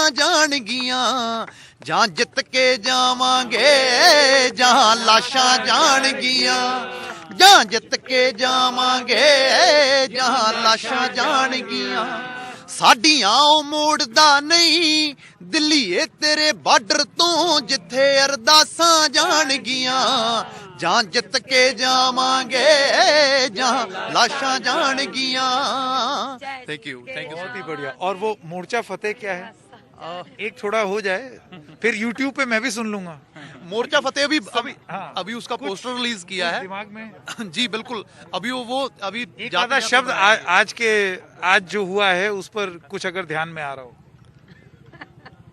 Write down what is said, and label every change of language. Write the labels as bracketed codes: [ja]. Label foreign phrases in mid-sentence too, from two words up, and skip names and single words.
[pa] ਜਾਣਗੀਆਂ, ਜਾਂ ਜਿੱਤ ਕੇ ਜਾਵਾਂਗੇ ਜਾਂ ਲਾਸ਼ਾਂ ਜਾਣਗੀਆਂ, ਜਾਂ ਜਿੱਤ ਕੇ ਜਾਵਾਂਗੇ ਜਾਂ ਲਾਸ਼ਾਂ ਜਾਣਗੀਆਂ, ਸਾਡੀਆਂ ਓ ਮੋੜਦਾ ਨਹੀਂ ਦਿੱਲੀਏ ਤੇਰੇ ਬਾਰਡਰ ਤੋਂ ਜਿੱਥੇ ਅਰਦਾਸਾਂ ਜਾਣਗੀਆਂ, ਜਾਂ ਜਿੱਤ ਕੇ ਜਾਵਾਂਗੇ ਜਾਂ ਲਾਸ਼ਾਂ ਜਾਣਗੀਆਂ। [en] thank you [hi] बहुत ही बढ़िया। और वो मोर्चा फतेह क्या है? एक थोड़ा हो जाए, फिर YouTube पे मैं भी सुन लूंगा। मोर्चा फतेह अभी उसका [en] poster release [hi] किया है दिमाग में। जी बिल्कुल। अभी वो अभी एक आधा शब्द आज जो हुआ है उस पर कुछ अगर ध्यान में आ रहा हो।